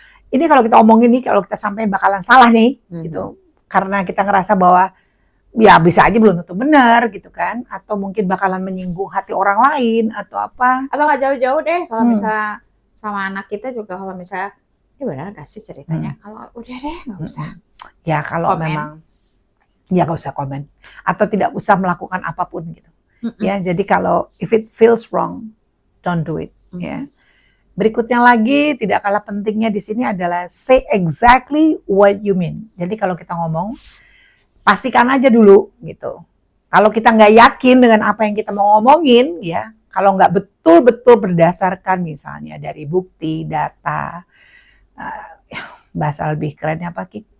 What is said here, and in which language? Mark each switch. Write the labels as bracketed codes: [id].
[id] Ini kalau kita omongin nih, kalau kita sampai bakalan salah nih, gitu, karena kita ngerasa bahwa ya bisa aja belum tentu benar gitu kan, atau mungkin bakalan menyinggung hati orang lain atau apa. Atau nggak jauh-jauh deh kalau misalnya sama anak kita juga, kalau misalnya ini benar gak sih ceritanya, kalau udah deh nggak usah. Ya kalau komen. memang ya nggak usah komen atau tidak usah melakukan apapun gitu. Ya jadi kalau [en] if it feels wrong, don't do it. [id] Ya. Berikutnya lagi tidak kalah pentingnya di sini adalah [en] say exactly what you mean. [id] Jadi kalau kita ngomong pastikan aja dulu gitu. Kalau kita nggak yakin dengan apa yang kita mau ngomongin ya. Kalau nggak betul-betul berdasarkan misalnya dari bukti, data, bahasa lebih kerennya apa Ki?